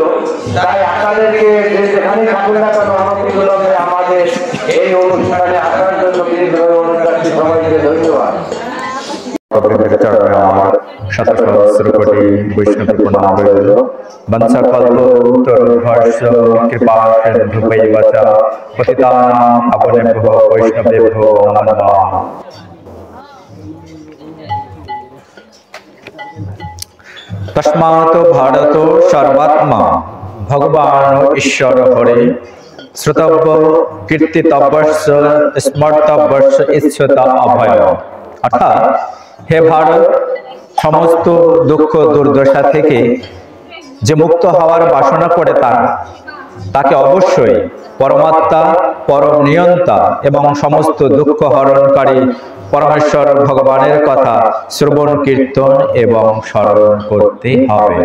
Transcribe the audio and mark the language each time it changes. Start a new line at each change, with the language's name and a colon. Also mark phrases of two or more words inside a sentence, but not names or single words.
Bangla: তাই আপনাদেরকে যেখানে থাকুন না কেন আমাদের এই অনুষ্ঠানে আসার জন্য বিনীতভাবে অনুরোধ রাখছি। সবাইকে ধন্যবাদ। আমার শত সহস্র কোটি বৈষ্ণব প্রণাম রইল।
Sanskrit: বংশকল্পতরুর্ভস্য কৃপা সিন্ধুভৈব চ পতিতানাং পাবনেভ্যো বৈষ্ণবেভ্যো নমো নমঃ। তস্মাৎ ভারত সর্বাত্মা ভগবান ঈশ্বর হরে শ্রুতব্য কীর্তিতব্যস্য স্মর্তব্যস্য ইচ্ছুতা অভয়।
Bangla: অর্থাৎ, হে ভারত, সমস্ত দুঃখ দুর্দশা থেকে যে মুক্ত হওয়ার বাসনা করে তাকে অবশ্যই পরমাত্মা, পরম নিয়ন্তা এবং সমস্ত দুঃখ হরণকারী পরমেশ্বর ভগবানের কথা শ্রবণ, কীর্তন এবং স্মরণ করতে হবে।